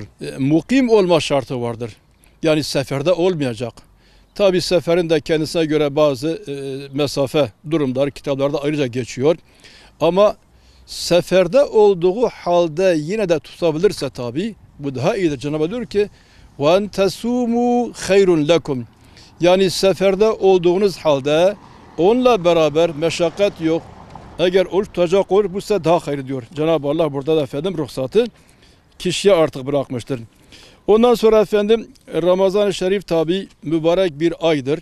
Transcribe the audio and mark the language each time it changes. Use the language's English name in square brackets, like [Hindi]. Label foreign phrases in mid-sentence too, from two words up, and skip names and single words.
[Turkish] Mukim olma şartı vardır. Yani seferde olmayacak. Tabi seferin de kendisine göre bazı mesafe durumları kitaplarda ayrıca geçiyor. Ama seferde olduğu halde yine de tutabilirse tabi bu daha iyidir. Cenab-ı Allah diyor ki [Arabic] وَاَنْ تَسُومُوا خَيْرٌ لَكُمْ. [Turkish] Yani seferde olduğunuz halde onunla beraber meşakkat yok. Eğer oruç tutacak olur bu size daha hayır diyor. Cenab-ı Allah burada da efendim ruhsatı kişiye artık bırakmıştır. Ondan sonra efendim Ramazan-ı Şerif tabi mübarek bir aydır.